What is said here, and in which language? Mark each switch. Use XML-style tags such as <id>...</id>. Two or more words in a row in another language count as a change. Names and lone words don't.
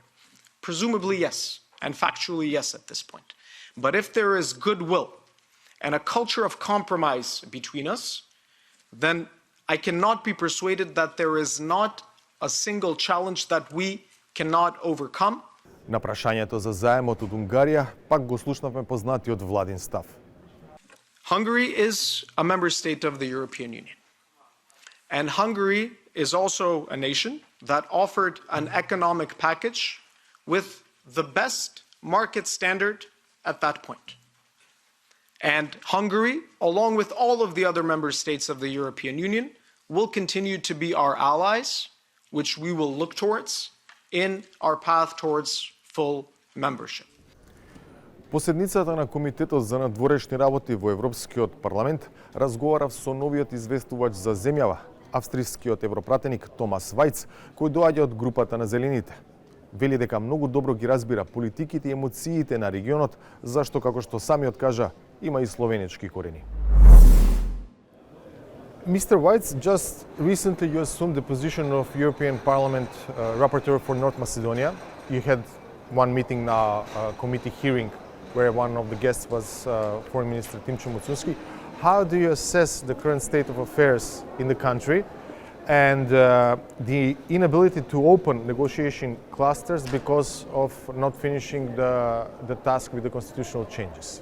<en>Presumably, yes, and factually, yes, at this point. But if there is goodwill and a culture of compromise between us, then I cannot be persuaded that there is not a single challenge that we cannot overcome.</en> <mk>На прашањето за заемот од Унгарија, пак го слушнавме познатиот владин став.</mk> <en>Hungary is a member state of the European Union. And Hungary is also a nation that offered an economic package with the best market standard at that point. And Hungary, along with all of the other member states of the European Union, will continue to be our allies, which we will look towards in our path towards full membership.</en> <mk>По седницата на Комитетот за надворешни работи во Европскиот парламент разговарав со новиот известувач за земјава, австрискиот европратеник Томас Вајц, кој доаѓа од групата на Зелените. Вели дека многу добро ги разбира политиките и емоциите на регионот, зашто, како што самиот кажа, има и словенечки корени.</mk> <en>Mr. Weitz, just recently you assumed the position of European Parliament Rapporteur for North Macedonia. You had one meeting now, a committee hearing, where one of the guests was Foreign Minister Timčo Mucunski. How do you assess the current state of affairs in the country and the inability to open negotiation clusters because of not finishing the task with the constitutional changes?</en>